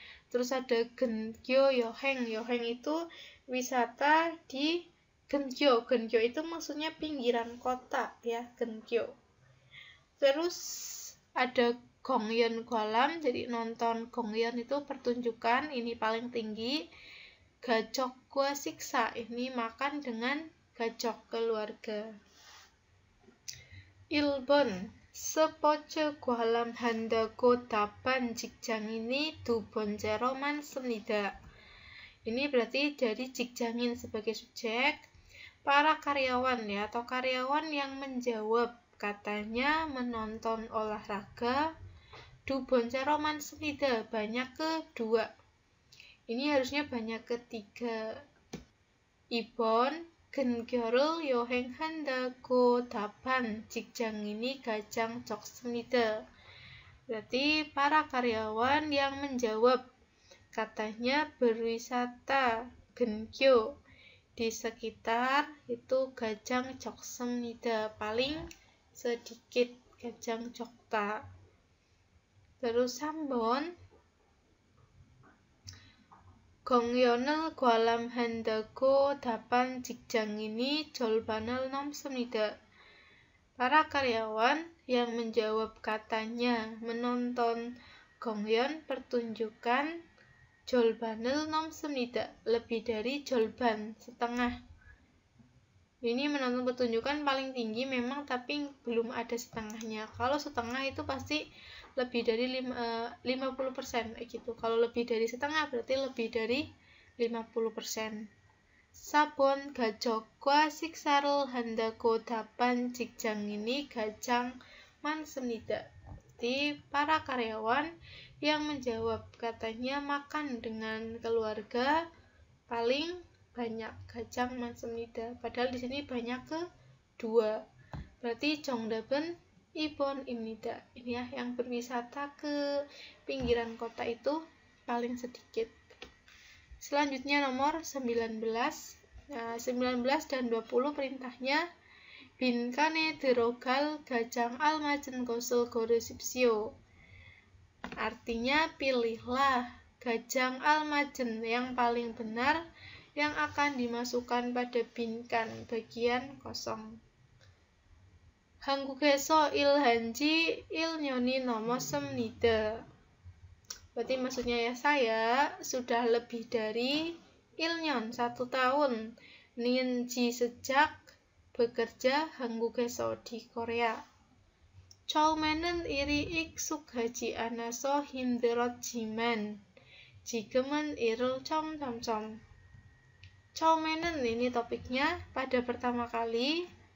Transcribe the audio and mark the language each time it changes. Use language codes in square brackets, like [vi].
[id] Terus ada 근교 여행, 여행 itu wisata di 근교, 근교 itu maksudnya pinggiran kota ya, 근교. Terus ada 공연 관람, jadi nonton 공연 itu pertunjukan, ini paling tinggi. 가족과 식사, ini makan dengan 가족 keluarga. [ko] 1번 스포츠 관람한다고 답한 직장인이 두 번째로 많습니다. [id] Ini berarti dari 직장인 sebagai subjek, para karyawan ya, atau karyawan yang menjawab katanya menonton olahraga. [ko] 두 번째로 많습니다, banyak kedua. [id] Ini harusnya banyak ketiga. [ko] 2번 근교를 여행한다고 답한 직장인이 가장 적습니다. [id] Berarti para karyawan yang menjawab katanya berwisata 근교 di sekitar itu [ko] 가장 적습니다, [id] paling sedikit, 가장 적다. [ko] Terus 3번 공연을 관람한다고 답한 직장인이 절반을 넘습니다. [id] Para karyawan yang menjawab katanya menonton 공연 pertunjukan [ko] 절반을 넘습니다, [id] lebih dari 절반, setengah. Ini menonton pertunjukan paling tinggi memang, tapi belum ada setengahnya. Kalau setengah itu pasti lebih dari 50% gitu. Kalau lebih dari setengah berarti lebih dari 50%. [ko] 4번 가족과 식사를 한다고 답한 직장인이 가장 많습니다. [id] Jadi para karyawan yang menjawab katanya makan dengan keluarga paling banyak, [ko] 가장 많습니다. [id] Padahal di sini banyak kedua. [ko] Berarti 정답은 2번입니다. [id] Ini ya, yang berwisata ke pinggiran kota itu paling sedikit. Selanjutnya nomor 19. Nah, 19 dan 20 perintahnya [ko] 빈칸에 들어갈 가장 알맞은 것을 고르십시오. [id] Artinya pilihlah 가장 알맞은, yang paling benar yang akan dimasukkan pada 빈칸, bagian kosong. [ko] 한국에서 일한 지 1년이 넘었습니다. [id] Berarti maksudnya ya, saya sudah lebih dari 1년, 1 tahun, ninji sejak bekerja 한국에서 di Korea. [ko] 처음에는 일이 익숙하지 않아서 힘들었지만 지금은 일을 점점점. [id] 처음에는 ini topiknya pada pertama kali.